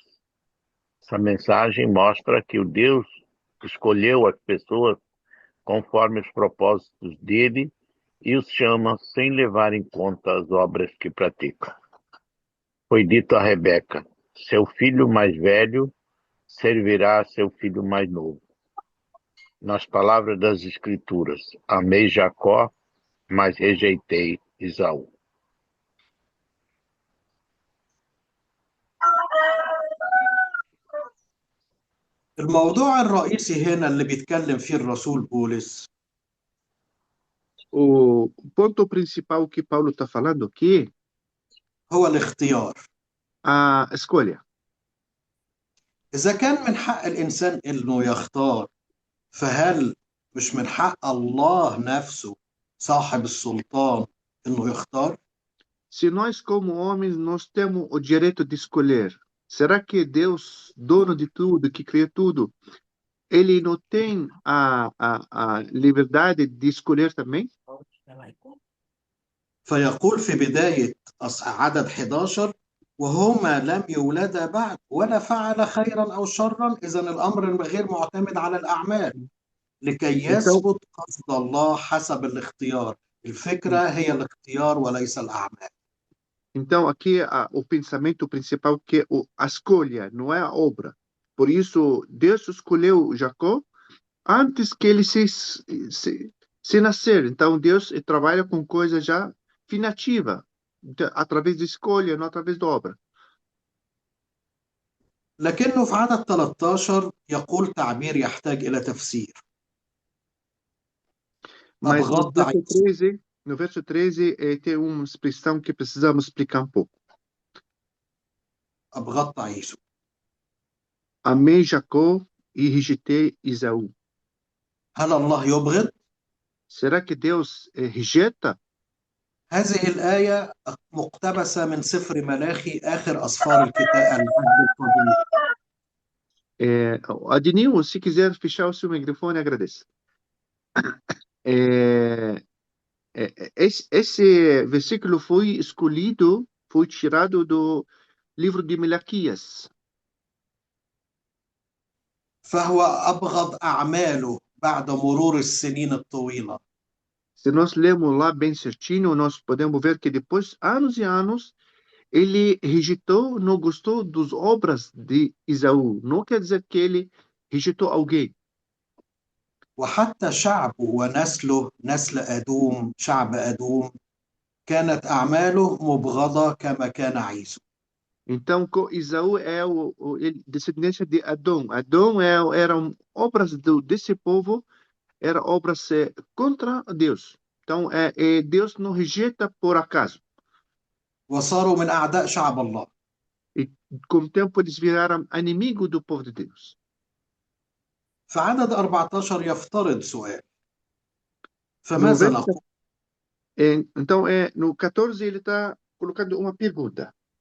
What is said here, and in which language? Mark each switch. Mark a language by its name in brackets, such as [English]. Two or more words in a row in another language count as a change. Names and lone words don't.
[Portuguese] Essa mensagem mostra que o Deus escolheu as pessoas conforme os propósitos dele e os chama sem levar em conta as obras que praticam. Foi dito a Rebeca: seu filho mais velho servirá a seu filho mais novo. nas palavras das Escrituras: amei Jacó, mas rejeitei Esaú. [Arabic] الموضوع الرئيسي هنا اللي بيتكلم فيه الرسول بولس [Portuguese] O ponto principal que Paulo está falando aqui [Arabic] هو الاختيار. [Portuguese] a escolha. [Arabic] إذا كان من حق الإنسان إنه يختار، فهل مش من حق الله نفسه صاحب السلطان إنه يختار؟ [Portuguese] Se nós, como homens, nós temos o direito de escolher, será que Deus, dono de tudo, que criou tudo, ele não tem a liberdade de escolher também? [Arabic] فيقول في بداية عدد 11: وهما لم يولدا بعد ولا فعل خيرا أو شرا، إذن الأمر غير معتمد على الأعمال لكي [Portuguese] Então, [Arabic] يثبت قصد الله حسب الاختيار. الفكرة هي الاختيار وليس الأعمال. [Portuguese] então aqui o pensamento principal que é a escolha, não é a obra. Por isso, Deus escolheu Jacó antes que ele se nascer. Então, Deus trabalha com coisa já finativa, através de escolha, não através da obra. [Arabic] لكنه في عدد 13 يقول تعبير يحتاج إلى تفسير. [Portuguese] Mas no [Arabic] أبغض [Portuguese] verso 13, no verso 13 tem uma expressão que precisamos explicar um pouco. [Arabic] أبغض عيسو. [Portuguese] Amei Jacó e rejeitei Esaú. [Arabic] هل الله يبغض؟ [Portuguese] Será que Deus rejeita? [Arabic] هذه الآية مقتبسة من سفر ملاخي، آخر أسفار الكتاب العهد القديم. [Portuguese] Adinil, se quiser fechar o seu microfone, agradeço. Esse versículo foi escolhido, foi tirado do livro de Malaquias. [Arabic] فهو أبغض أعماله بعد مرور السنين الطويلة. [Portuguese] Se nós lermos lá bem certinho, nós podemos ver que depois, anos e anos, ele rejeitou, não gostou das obras de Esaú. Não quer dizer que ele rejeitou alguém. [Arabic] وحتى شعبه ونسله، نسل أدوم، شعب أدوم، كانت أعماله مبغضة كما كان عيسو. [Portuguese] Então, Esaú é descendência de Adão. Adão eram obras desse povo, eram obras contra Deus. Então, Deus não rejeita por acaso. [Arabic] وصاروا من أعداء شعب الله. [Portuguese] E com o tempo eles viraram inimigo do povo de Deus. [Arabic] في عدد 14 يفترض سؤال: [Portuguese] No [Arabic] فماذا [Portuguese] verso, [Arabic] نقول؟ [Portuguese] então, no 14 ele está colocando uma pergunta.